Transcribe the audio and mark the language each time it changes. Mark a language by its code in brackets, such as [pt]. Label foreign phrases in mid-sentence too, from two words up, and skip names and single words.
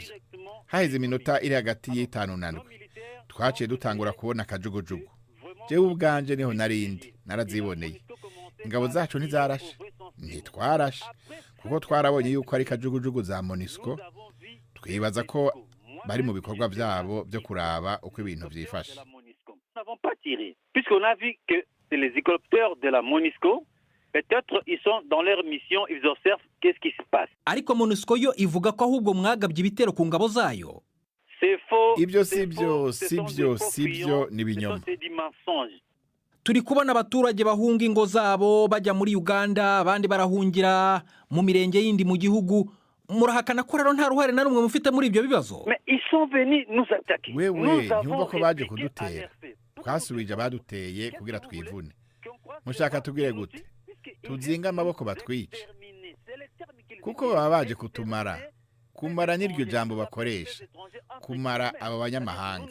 [rn] Haheze iminota iri hagati y'itanu na ndwi. Twaciye dutangura kubona akajugujugu. Jewe ubwanje niho narindi naraziboneye. Ingabo zacu ntizarashe, ntitwarashe, kuko twarabonye yuko ari kajugujugu za MONUSCO. Twibaza ko bari mu bikorwa byabo byo kuraba uko ibintu vyifashe. [fr] Puisqu'on a vu que c'est les hélicoptères de la MONUSCO, peut-être ils sont dans leur mission, ils observent qu'est-ce qui se passe. [rw] Ariko MONUSCO yo ivuga ko ahubwo mwagabye ibitero ku ngabo zayo. [fr] C'est faux. [rw] Ibyo sibyo ni binyoma. Turi kubona abaturage bahunga ingo zabo bajya muri Uganda, abandi barahungira mu mirenge yindi mu gihugu. Murahakana ko rero nta ruhare na rumwe mufite muri ibyo bibazo. [fr] Mais ils sont venus nous attaquer. [rw] Wewe nyumva ko baje kudutera. Twasubije abaduteye kugira twivune. Mushaka tugire gute? Tuzinga amaboko batwice. Kuko baba baje kutumara. Kumara niryo jambo bakoresha. Kumara aba banyamahanga.